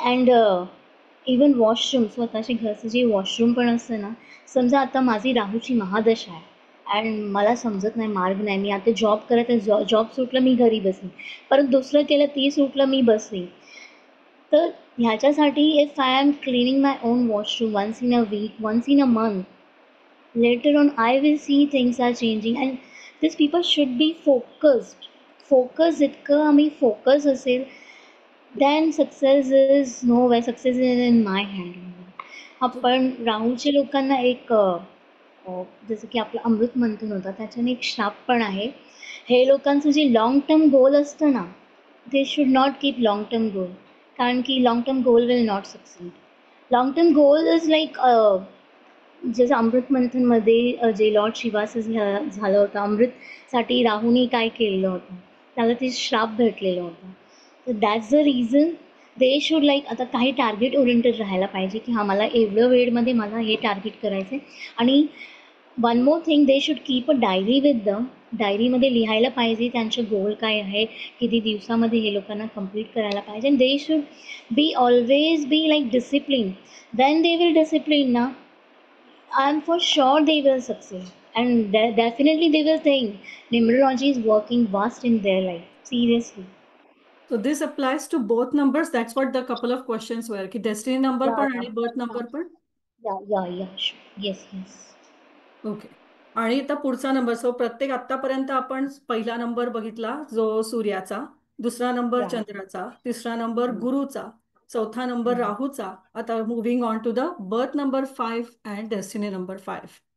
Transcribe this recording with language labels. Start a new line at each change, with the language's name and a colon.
Marathi: And even washroom, स्वतःचे घरचं जे वॉशरूम पण असतं ना, समजा आता माझी राहूची महादशा आहे अँड मला समजत नाही, मार्ग नाही, मी आता जॉब करत आहे, जॉब सुटलं मी घरी बसली, परत दुसरं केलं ती सुटलं मी बसली. तर ह्याच्यासाठी
English: If I am cleaning my own washroom once in a week, once in a month, later on I will see things are changing. And these people should be focused.
Marathi: इतकं आम्ही फोकस असेल,
English: then success is nowhere, success is in my hand.
Marathi: आपण राहूच्या लोकांना एक जसं की आपलं अमृत मंथन होतं, त्याच्याने एक श्राप पण आहे. हे लोकांचं जे लॉंग टर्म गोल असतं ना,
English: they should not keep long term goal,
Marathi: कारण की
English: Long term goal will not succeed. Long term goal is like,
Marathi: जसं अमृत मंथनमध्ये जे लॉर्ड शिवाचं झालं होतं, अमृतसाठी राहूने काय केलेलं होतं, त्याला ते श्राप भेटलेलं होतं.
English: तर that's the reason they should like,
Marathi: आता काही टार्गेट ओरिएंटेड राहायला पाहिजे, की हां मला एवढं वेळमध्ये मला हे टार्गेट करायचं आहे.
English: आणि one more thing, they should keep a diary with them.
Marathi: डायरीमध्ये लिहायला पाहिजे त्यांचं गोल काय आहे, किती दिवसामध्ये हे लोकांना कंप्लीट करायला पाहिजे.
English: And they should be always be like discipline. When they will discipline ना, I'm for sure they will succeed, and definitely they will think numerology is working vast in their life. Seriously. So this applies to both numbers. That's what the couple of questions were.
Marathi: की
English: destiny number Yeah,
Marathi: पण आणि birth number पण.
English: yeah, sure. Yes.
Marathi: Okay. आणि आता पुढचा number. So प्रत्येक आतापर्यंत आपण पहिला नंबर बघितला जो सूर्याचा, दुसरा नंबर
English: Yeah.
Marathi: चंद्राचा, तिसरा नंबर गुरुचा, चौथा नंबर राहूचा.
English: आता moving on to the birth number 5 and destiny number 5.